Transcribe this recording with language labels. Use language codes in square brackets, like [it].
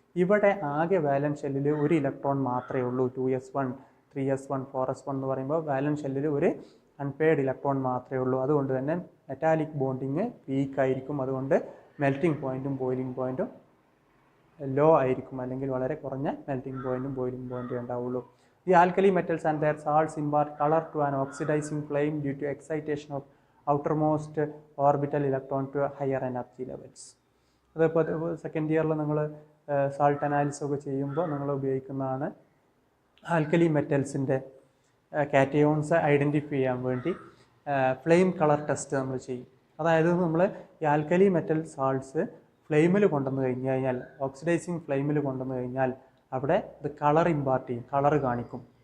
[ml] ഇവിടെ ആകെ വാലൻസ് ഷെല്ലിൽ ഒരു ഇലക്ട്രോൺ മാത്രമേ ഉള്ളൂ. 2s1 3s1 4s1 എന്ന് പറയുമ്പോൾ വാലൻസ് ഷെല്ലിൽ ഒരു അൺപെയർഡ് ഇലക്ട്രോൺ മാത്രമേ ഉള്ളൂ. അതുകൊണ്ട് തന്നെ മെറ്റാലിക് ബോണ്ടിങ് വീക്ക് ആയിരിക്കും. അതുകൊണ്ട് മെൽറ്റിംഗ് പോയിൻറ്റും ബോയിലിംഗ് പോയിൻറ്റും ലോ ആയിരിക്കും, അല്ലെങ്കിൽ വളരെ കുറഞ്ഞ മെൽറ്റിംഗ് പോയിൻറ്റും ബോയിലിംഗ് പോയിൻറ്റും ഉണ്ടാവുള്ളൂ. [en] The alkali metals and their salts impart color to an oxidizing flame due to excitation of outermost orbital electron to higher energy levels. [ml] അതിപ്പോൾ second ഇയറിൽ നിങ്ങൾ സാൾട്ട് അനാലിസിസ് ഒക്കെ ചെയ്യുമ്പോൾ നിങ്ങൾ ഉപയോഗിക്കുന്നതാണ്. ആൽക്കലി മെറ്റൽസിൻ്റെ കാറ്റയോൺസ് ഐഡൻറ്റിഫൈ ചെയ്യാൻ വേണ്ടി ഫ്ലെയിം കളർ ടെസ്റ്റ് നമ്മൾ ചെയ്യും. അതായത് നമ്മൾ ഈ ആൽക്കലി മെറ്റൽ സാൾട്ട്സ് ഫ്ലെയിമിൽ കൊണ്ടുവന്ന് കഴിഞ്ഞാൽ, ഓക്സിഡൈസിങ് ഫ്ലെയിമിൽ കൊണ്ടുവന്ന് കഴിഞ്ഞാൽ അവിടെ ഇത് കളർ ഇമ്പാർട്ട് ചെയ്യും, കളർ കാണിക്കും.